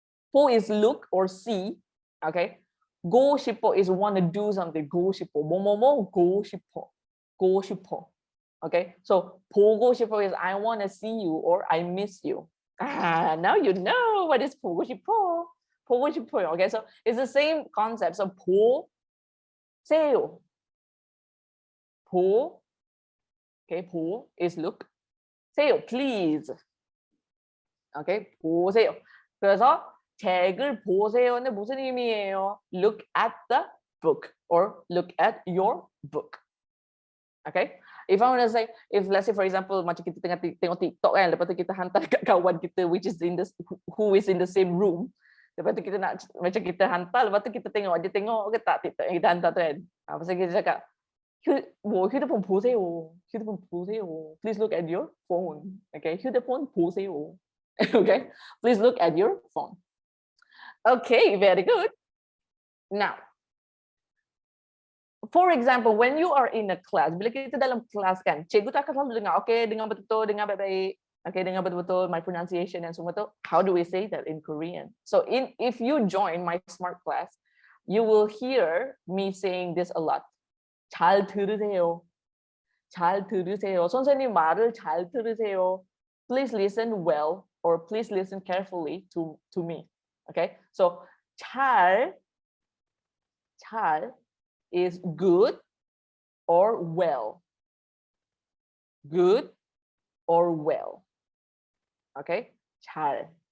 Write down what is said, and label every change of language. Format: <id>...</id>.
<en>보 is look or see. Okay,</en> <ko>go 싶어</ko> <en>is want to do something.</en> <ko>go 싶어 뭐뭐뭐 go 싶어.</ko> <en>Okay, so</en> <ko>보고 싶어</ko> <en>is I want to see you or I miss you. Now you know what is</en> <ko>보고 싶어요.</ko> <en>Okay, so it's the same concept.</en> <ko>So 보세요.</ko> <en>Okay, 보 is look.</en> <ko>세요,</ko> <en>please. Okay,</en> <ko>보세요. 그래서 책을 보세요는 무슨 의미예요?</ko> <en>Look at the book or look at your book. Okay, if I want to say, if let's say for example</en> <ms>macam kita tengah tengok TikTok kan, lepas tu kita hantar kat kawan kita</ms> <en>which is in the who is in the same room,</en> <ms>lepas tu kita nak macam kita hantar, lepas tu kita tengok dia tengok ke tak TikTok yang kita hantar tu kan. Pasal kita cakap</ms> <ko>휴대폰 보세요.</ko> <en>Please look at your phone.</en> <ko>Okay, 휴대폰 보세요.</ko> <en>Okay, please look at your phone. Okay, very good. Now, for example, when you are in a class,</en> <ms>bila kita dalam kelas kan, cikgu tak akan selalu dengar, okay, dengar betul-betul, dengar baik-baik, okay, dengar betul-betul,</ms> <en>my pronunciation</en> <ms>and semua tu.</ms> <en>How do we say that in Korean? So if you join my smart class, you will hear me saying this a lot.</en> <ko>잘 들으세요. 선생님 말을 잘 들으세요.</ko> <en>Please listen well or please listen carefully to me. Okay, so 잘 is good or well. Good or well. Okay, 잘.</en>